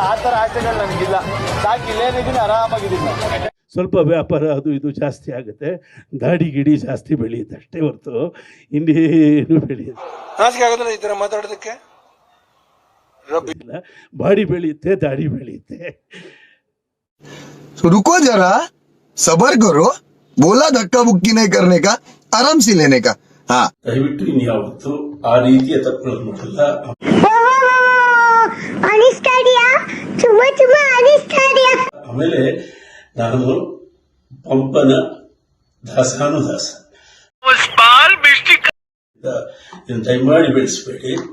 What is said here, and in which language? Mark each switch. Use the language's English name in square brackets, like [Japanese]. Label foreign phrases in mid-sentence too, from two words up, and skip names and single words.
[Kannada] ಆ ಥರ ಆಸೆಗಳು ನನಗಿಲ್ಲ. ಸಾಕು, ಇಲ್ಲೇನಿದ್ದೀನಿ, ಆರಾಮಾಗಿದ್ದೀನಿ. ಸ್ವಲ್ಪ ವ್ಯಾಪಾರ ಅದು ಇದು ಜಾಸ್ತಿ ಆಗುತ್ತೆ, ದಾಡಿ ಗಿಡಿ ಜಾಸ್ತಿ ಬೆಳೆಯುತ್ತೆ ಅಷ್ಟೇ ಹೊರತು ಇನ್ನೇನು ಬೆಳೆಯುತ್ತೆ. ನಾಚಿಕೆ ಆಗೋದಿಲ್ಲ ಈ ಥರ ಮಾತಾಡೋದಕ್ಕೆ. ಬಾಡಿ ಬೆಳೆಯುತ್ತೆ, ದಾಡಿ ಬೆಳೆಯುತ್ತೆ. [Hindi] रुको जरा, सबर करो. बोला धक्का बुक्की नहीं करने का, आराम से लेने का. हाँ, [Kannada] ದಯವಿಟ್ಟು ಇನ್ಯಾವತ್ತು ಆ ರೀತಿಯ ತಪ್ಪುಗಳನ್ನು ಮಾಡಲ್ಲ. ಆಮೇಲೆ ನಾನು ಪಂಪನ ದಾಸಾನುದಾಸ. ದಯಮಾಡಿ ಬೆಳೆಸಬೇಡಿ.